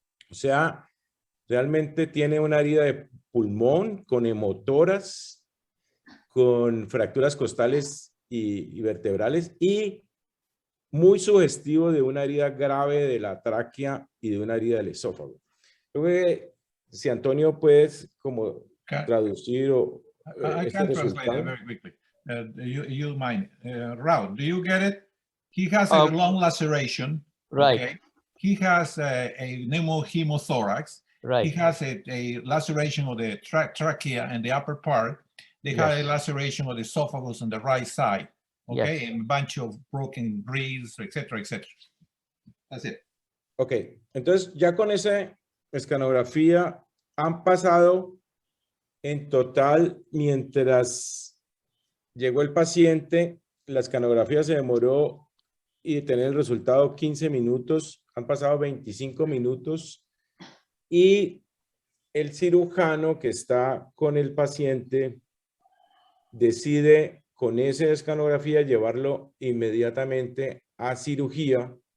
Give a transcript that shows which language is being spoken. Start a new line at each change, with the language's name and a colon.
Spanish: O sea, realmente tiene una herida de pulmón con hemotoras, con fracturas costales y vertebrales, y muy sugestivo de una herida grave de la tráquea y de una herida del esófago. Creo que si Antonio puedes como traducir o
English: I can translate it very quickly. You mind. Raul, do you get it? He has a long laceration. Right. Okay? He has a pneumohemothorax. Right. He has a laceration of the trachea and the upper part. They have a laceration of the esophagus on the right side. Okay, Yes. and a bunch of broken ribs, etc., etc. That's it.
Spanish: Ok, entonces ya con esa escanografía han pasado en total, mientras llegó el paciente, la escanografía se demoró y tener el resultado 15 minutos, han pasado 25 minutos y el cirujano que está con el paciente decide con esa escanografía llevarlo inmediatamente a cirugía.